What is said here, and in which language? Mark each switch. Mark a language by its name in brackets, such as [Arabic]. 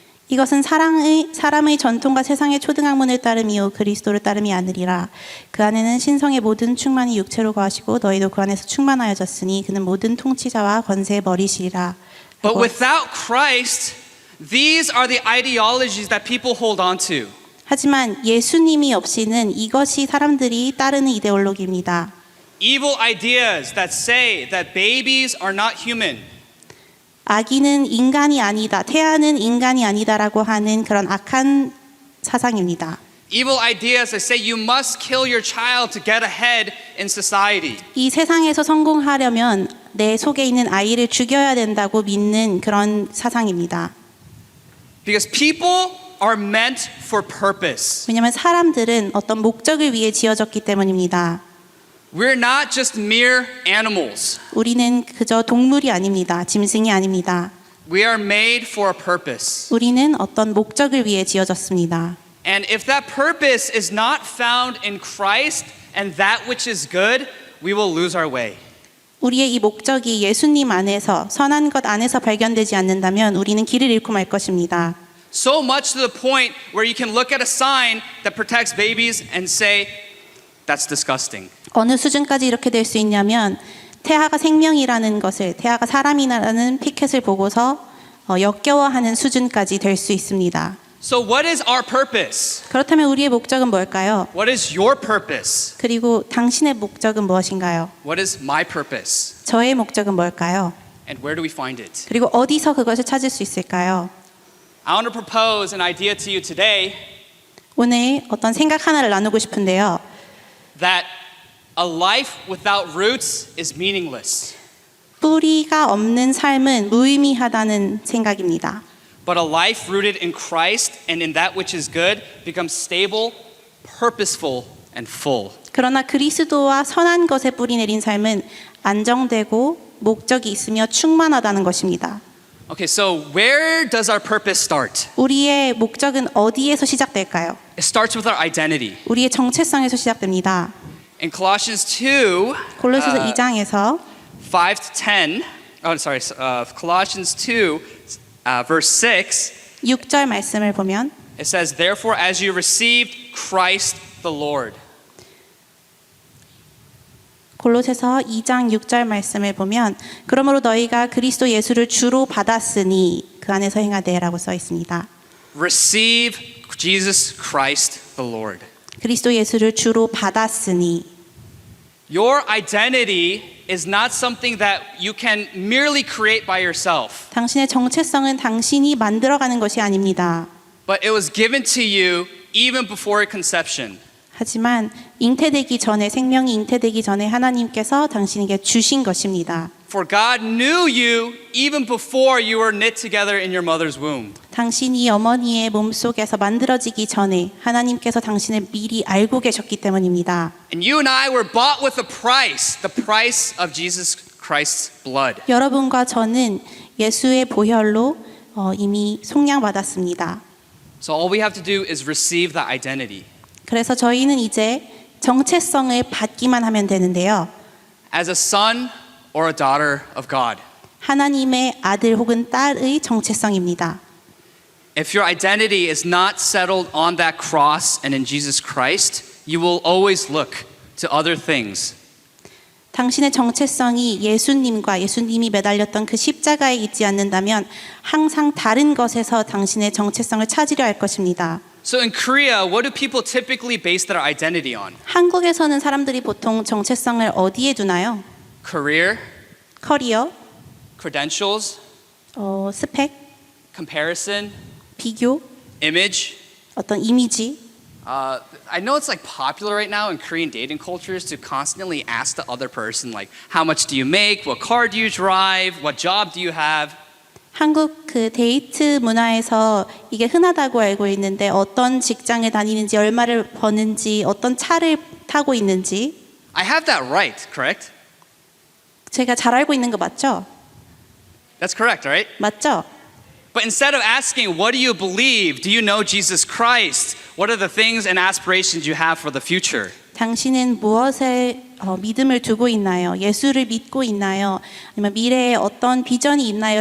[Korean] 이것은 사람의 전통과 세상의 초등학문을 따름이요 그리스도를 따름이 아니리라. 그 안에는 신성의 모든 충만이 육체로 거하시고 너희도 그 안에서 충만하여졌으니 그는 모든 통치자와 권세의 머리시리라. [English] But without Christ, these are the ideologies that people hold on to. [Korean] 하지만 예수님이 없이는 이것이 사람들이 따르는 이데올로기입니다. [English] Evil ideas that say that babies are not human. [Korean] 아기는 인간이 아니다, 태아는 인간이 아니다라고 하는 그런 악한 사상입니다. [English] Evil ideas that say you must kill your child to get ahead in society. [Korean] 이 세상에서 성공하려면 내 속에 있는 아이를 죽여야 된다고 믿는 그런 사상입니다. [English] Because people are meant for purpose. [Korean] 왜냐하면 사람들은 어떤 목적을 위해 지어졌기 때문입니다. [English] We're not just mere animals. [Korean] 우리는 그저 동물이 아닙니다. 짐승이 아닙니다. [English] We are made for a purpose. [Korean] 우리는 어떤 목적을 위해 지어졌습니다. [English] And if that purpose is not found in Christ and that which is good, we will lose our way. [Korean] 우리의 이 목적이 예수님 안에서 선한 것 안에서 발견되지 않는다면 우리는 길을 잃고 말 것입니다. [English] So much to the point where you can look at a sign that protects babies and say, that's disgusting. [Korean] 어느 수준까지 이렇게 될 수 있냐면 태아가 생명이라는 것을 태아가 사람이라는 피켓을 보고서 역겨워하는 수준까지 될 수 있습니다. [English] So what is our purpose? [Korean] 그렇다면 우리의 목적은 뭘까요? [English] What is your purpose? [Korean] 그리고 당신의 목적은 무엇인가요? [English] What is my purpose? [Korean] 저의 목적은 뭘까요? [English] And where do we find it? [Korean] 그리고 어디서 그것을 찾을 수 있을까요? [English] I want to propose an idea to you today [Korean] 오늘 어떤 생각 하나를 나누고 싶은데요. [English] that a life without roots is meaningless. [Korean] 뿌리가 없는 삶은 무의미하다는 생각입니다. [English] But a life rooted in Christ and in that which is good becomes stable, purposeful, and full. [Korean] 그러나 그리스도와 선한 것에 뿌리 내린 삶은 안정되고 목적이 있으며 충만하다는 것입니다. [English] Okay, so where does our purpose start? [Korean] 우리의 목적은 어디에서 시작될까요? [English] It starts with our identity. [Korean] 우리의 정체성에서 시작됩니다. [English] In Colossians 2, [Korean] 골로새서 2장에서 [English] 5 to 10, Colossians 2, verse 6, [Korean] 6절 말씀을 보면 [English] it says, therefore as you received Christ the Lord. [Korean] 골로새서 2장 6절 말씀을 보면 그러므로 너희가 그리스도 예수를 주로 받았으니 그 안에서 행하되라고 써 있습니다. [English] Receive Jesus Christ the Lord. [Korean] 그리스도 예수를 주로 받았으니 [English] Your identity is not something that you can merely create by yourself, [Korean] 당신의 정체성은 당신이 만들어가는 것이 아닙니다. [English] but it was given to you even before conception. [Korean] 하지만 잉태되기 전에 생명이 잉태되기 전에 하나님께서 당신에게 주신 것입니다. [English] For God knew you even before you were knit together in your mother's womb. [Korean] 당신이 어머니의 몸속에서 만들어지기 전에 하나님께서 당신을 미리 알고 계셨기 때문입니다. [English] And you and I were bought with a price, the price of Jesus Christ's blood. [Korean] 여러분과 저는 예수의 보혈로 이미 속량받았습니다. [English] So all we have to do is receive that identity. [Korean] 그래서 저희는 이제 정체성을 받기만 하면 되는데요. [English] As a son or a daughter of God. [Korean] 하나님의 아들 혹은 딸의 정체성입니다. [English] If your identity is not settled on that cross and in Jesus Christ, you will always look to other things. [Korean] 당신의 정체성이 예수님과 예수님이 매달렸던 그 십자가에 있지 않는다면 항상 다른 것에서 당신의 정체성을 찾으려 할 것입니다. [English] So in Korea, what do people typically base their identity on? [Korean] 한국에서는 사람들이 보통 정체성을 어디에 두나요? [English] Career, [Korean] 커리어, [English] credentials, [Korean] 스펙, [English] comparison, [Korean] 비교, [English] image. [Korean] 어떤 이미지. [English] I know it's like popular right now in Korean dating cultures to constantly ask the other person like, how much do you make? What car do you drive? What job do you have? [Korean] 한국 그 데이트 문화에서 이게 흔하다고 알고 있는데 어떤 직장에 다니는지, 얼마를 버는지, 어떤 차를 타고 있는지 [English] I have that right, correct? [Korean] 제가 잘 알고 있는 거 맞죠? [English] That's correct, right? [Korean] 맞죠? [English] But instead of asking, what do you believe? Do you know Jesus Christ? What are the things and aspirations you have for the future? [Korean] 당신은 무엇에 믿음을 두고 있나요? 예수를 믿고 있나요? 아니면 미래에 어떤 비전이 있나요?